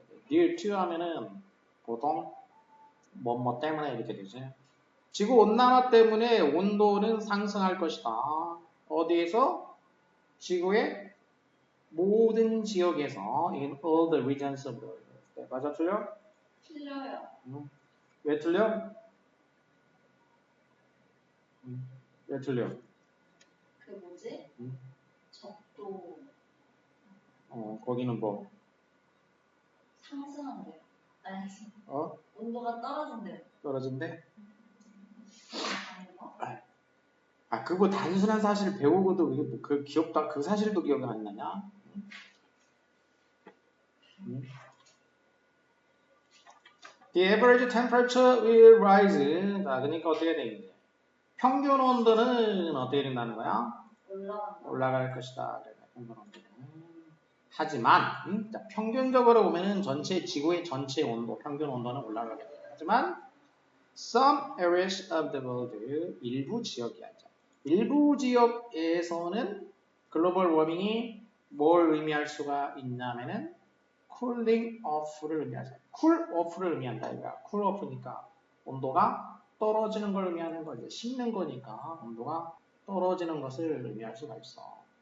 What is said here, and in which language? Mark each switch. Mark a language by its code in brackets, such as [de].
[ko] due to 하면은 보통 뭐 때문에 이렇게 되지. 지구 온난화 때문에 온도는 상승할 것이다. 어디에서? 지구의 모든 지역에서 [en] in all the regions of the world. [ko] 네, 맞아 틀려? 틀려요. 왜 틀려? 왜 틀려? 그 뭐지? 적도 거기는 뭐? 상승한대요. 아니, 어? 온도가 떨어진대요. 떨어진대? 아닌가? 그거 단순한 사실을 배우고도 이게 그 기억도 그 사실도 기억이 안 나냐? [en] The average temperature will rise. [ko] 자, 그러니까 어떻게 돼 있는지. 평균 온도는 어떻게 된다는 거야? 올라갈 것이다. 평균 온도는. 하지만 자, 평균적으로 보면은 지구의 전체 온도, 평균 온도는 올라가겠다. 하지만 [en] some areas of the world, [ko] 일부 지역이야. 일부 지역에서는 글로벌 워밍이 뭘 의미할 수가 있냐면은 cooling off를 의미하죠. cool off를 의미한다 이거야. cool off니까 온도가 떨어지는 걸 의미하는 거지. 식는 거니까 온도가 떨어지는 것을 의미할 수가 있어.